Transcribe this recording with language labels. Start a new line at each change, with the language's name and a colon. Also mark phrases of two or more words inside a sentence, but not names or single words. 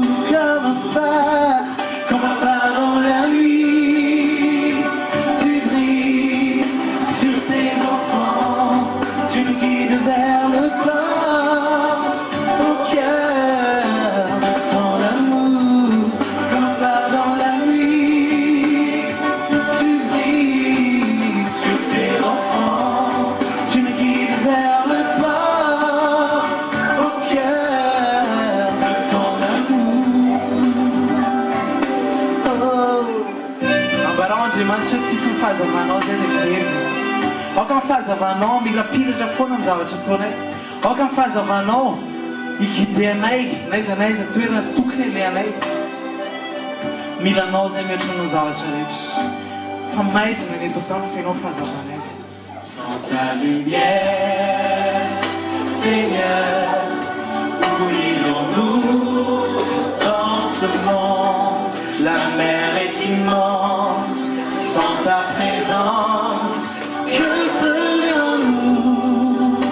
French: Comme un phare dans la nuit, tu brilles sur tes enfants, tu nous guides vers le port, au cœur de ton amour. Comme un phare dans la nuit, tu brilles sur tes enfants, tu me guides vers le port, au cœur de ton amour.
Malagasy: Oh, ambaran'Andriamanitra tsy sy ny fahazavanao zay dia very Jesus. Aoka ny fahazavanao milapiratra foana amin'ny zavatra ataonay. Aoka ny fahazavanao iguide anay naiza naiza toerana tokony alehanay. Milanao zay mihoatran'ny zavatra rehetra. Fa maizina ny eto tany fenao fahazavanay Jesus.
French: Sans ta lumière, Seigneur, où irions-nous dans ce monde? La mer est immense, sans ta présence, que ferions-nous?